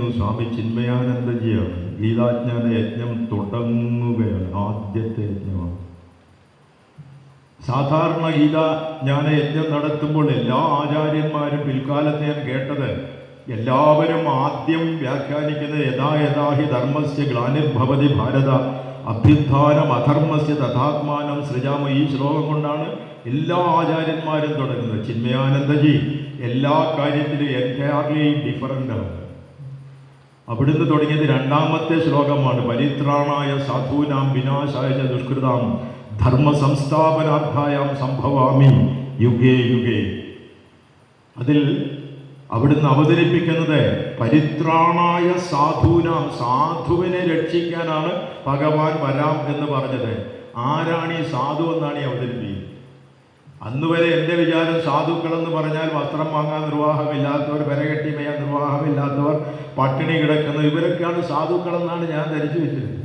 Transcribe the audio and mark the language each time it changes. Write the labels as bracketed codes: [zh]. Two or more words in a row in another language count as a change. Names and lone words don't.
[ml] സ്വാമി ചിന്മയാനന്ദജിയാണ്. ഗീതാജ്ഞാന യജ്ഞം തുടങ്ങുകയാണ്. ആദ്യത്തെ യജ്ഞമാണ്. സാധാരണ ഗീതാജ്ഞാന യജ്ഞം നടത്തുമ്പോൾ എല്ലാ ആചാര്യന്മാരും പിൽക്കാലത്ത് ഞാൻ കേട്ടത് എല്ലാവരും ആദ്യം വ്യാഖ്യാനിക്കുന്നത് [sa] യഥാ യഥാഹി ധർമ്മസ്യ ഗ്ലാനിർഭവതി ഭാരത അഭ്യുത്ഥാനം അധർമ്മസ്യ തഥാത്മാനം സൃജാമ. [ml] ഈ ശ്ലോകം കൊണ്ടാണ് എല്ലാ ആചാര്യന്മാരും തുടങ്ങുന്നത്. ചിന്മയാനന്ദജി എല്ലാ കാര്യത്തിലും [en] entirely different ആണ്. [ml] അവിടുന്ന് തുടങ്ങിയത് 2ാമത്തെ ശ്ലോകമാണ്. [sa] പരിത്രാണായ സാധൂനാം വിനാശായ ദുഷ്കൃതാം ധർമ്മ സംസ്ഥാപനാർത്ഥായാം സംഭവാമി യുഗേ യുഗേ. [ml] അതിൽ അവിടുന്ന് അവതരിപ്പിക്കുന്നത് [sa] പരിത്രാണായ സാധൂനാം, [ml] സാധുവിനെ രക്ഷിക്കാനാണ് ഭഗവാൻ വരാം എന്ന് പറഞ്ഞത്. ആരാണ് ഈ സാധു എന്നാണ് ഈ അവതരിപ്പിക്കുന്നത്. അന്ന് വരെ എൻ്റെ വിചാരം സാധുക്കളെന്ന് പറഞ്ഞാൽ വസ്ത്രം വാങ്ങാൻ നിർവാഹമില്ലാത്തവർ, വിറകെട്ടി മേയാൻ നിർവാഹമില്ലാത്തവർ, പട്ടിണി കിടക്കുന്നത്, ഇവരൊക്കെയാണ് സാധുക്കളെന്നാണ് ഞാൻ ധരിച്ചു വെച്ചിരുന്നത്.